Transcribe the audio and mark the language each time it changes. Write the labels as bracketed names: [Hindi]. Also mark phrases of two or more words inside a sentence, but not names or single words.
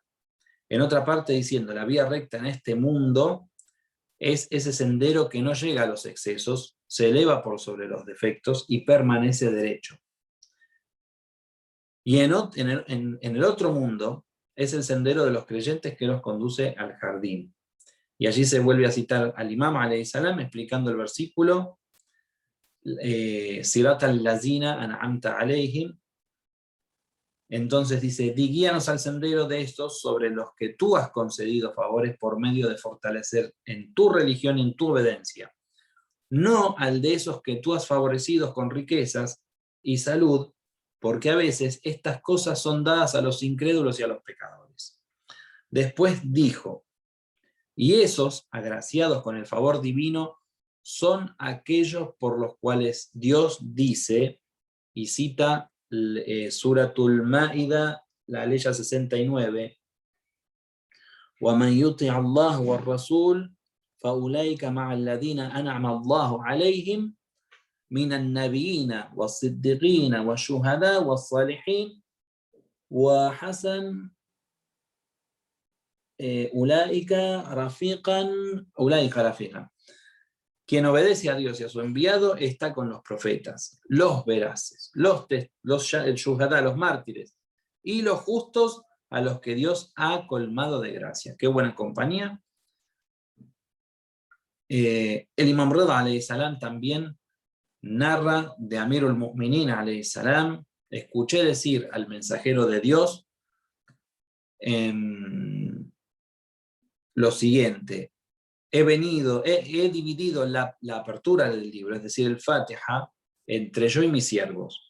[Spanish] En otra parte diciendo: la vía recta en este mundo es ese sendero que no llega a los excesos, se eleva por sobre los defectos y permanece derecho. Y en el otro mundo es el sendero de los creyentes que los conduce al jardín. Y allí se vuelve a citar al Imam [Arabic] عليه السلام [Spanish] explicando el versículo: [Arabic] صراط الذين أنعمت عليهم. [Spanish] Entonces dice: guíanos al sendero de estos sobre los que tú has concedido favores por medio de fortalecer en tu religión y en tu obediencia, no al de esos que tú has favorecido con riquezas y salud, porque a veces estas cosas son dadas a los incrédulos y a los pecadores. Después dijo: y esos, agraciados con el favor divino, son aquellos por los cuales Dios dice, y cita [Arabic] سورة المائدة, [Spanish] la ley 69, [Arabic] وَمَنْ يُطِعَ اللَّهَ وَالرَّسُولَ فَأُولَئِكَ مَعَ الَّذِينَ أَنْعَمَ اللَّهُ عَلَيْهِمْ مِنَ النَّبِيِّينَ وَالصِّدِّقِينَ وَالشُّهَدَاءِ وَالصَّالِحِينَ وَحَسُنَ أولئك رفيقا. [Spanish] Quien obedece a Dios y a su enviado está con los profetas, los veraces, el shuhadá, los mártires, y los justos a los que Dios ha colmado de gracia. Qué buena compañía. El Imam Rida [Arabic] عليه السلام [Spanish] también narra de Amirul Mu'minin [Arabic] عليه السلام: [Spanish] escuché decir al mensajero de Dios lo siguiente: he dividido la apertura del libro, es decir, el Fatiha, entre yo y mis siervos.